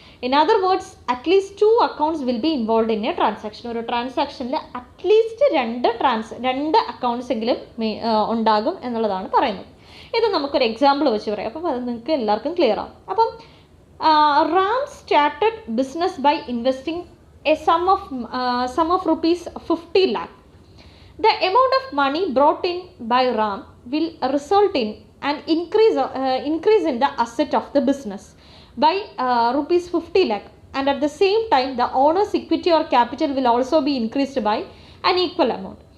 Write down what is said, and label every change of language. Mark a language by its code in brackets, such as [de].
[en] In other words, at least two accounts will be involved in a transaction. [ml] ഒരു ട്രാൻസാക്ഷനിൽ at least രണ്ട് accounts എങ്കിലും ഉണ്ടാകും എന്നുള്ളതാണ് പറയുന്നത്. ഇത് നമുക്കൊരു എക്സാമ്പിൾ വെച്ച് പറയാം, അപ്പം അത് നിങ്ങൾക്ക് എല്ലാവർക്കും ക്ലിയർ ആവും. അപ്പം [en] Ram started business by investing a sum of rupees 50 lakh. The amount of money brought in by Ram will result in an increase in the asset of the business by rupees 50 lakh, and at the same time the owner's equity or capital will also be increased by an equal amount.